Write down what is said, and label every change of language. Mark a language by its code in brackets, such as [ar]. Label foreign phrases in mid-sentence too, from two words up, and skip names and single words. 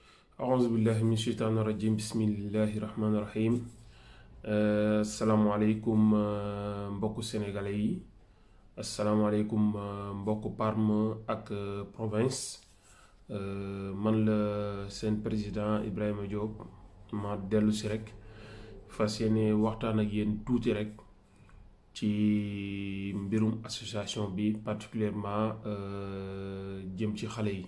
[ar] أعوذ بالله من الشيطان الرجيم بسم الله الرحمن الرحيم [wo] asalaamaaleykum mbokku sénégalais yi asalaamaaleykum mbokku Parme ak province man la seen président Ibrahima Diop ma dellu si rek fas yéene waxtaan ak yéen tuuti rek ci mbirum association bi particulièrement jëm ci xale yi.